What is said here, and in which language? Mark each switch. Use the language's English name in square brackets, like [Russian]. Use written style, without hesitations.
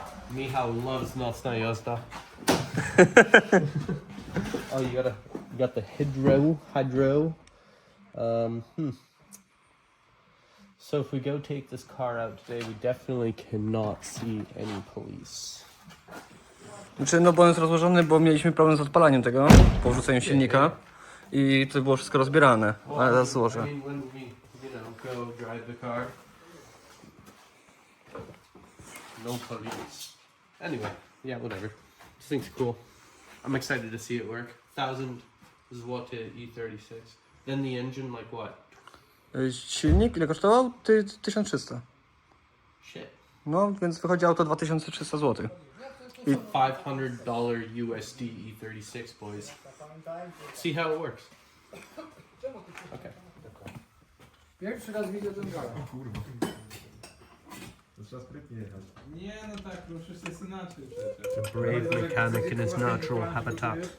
[English] Michał loves [Polish] nocna jazda. [English] Oh, you got the hydro. So if we go take this car out today, we definitely cannot see any police. [Polish] Znaczy, no bo on jest rozłożony, bo mieliśmy problem z odpalaniem tego po wrzuceniu silnika i to było wszystko rozbierane, ale zaraz złożę. [English] I mean, when we, go drive the car, no police. Anyway, yeah, whatever. This thing's cool. I'm excited to see it work. 1000 zł E36. Then the engine, like what? [Polish] Silnik ile kosztował? 1300. [English] Shit. [Polish] No, więc wychodzi auto 2300 zł. [English] It's a $500 USD E36, boys. See how it works. Okay. [Polish] Pierwszy raz widzę ten gala. Kurwa. To trzeba sprytnie jechać. Nie, no tak, no przecież jest inaczej przecież. [English] A brave mechanic in his natural habitat,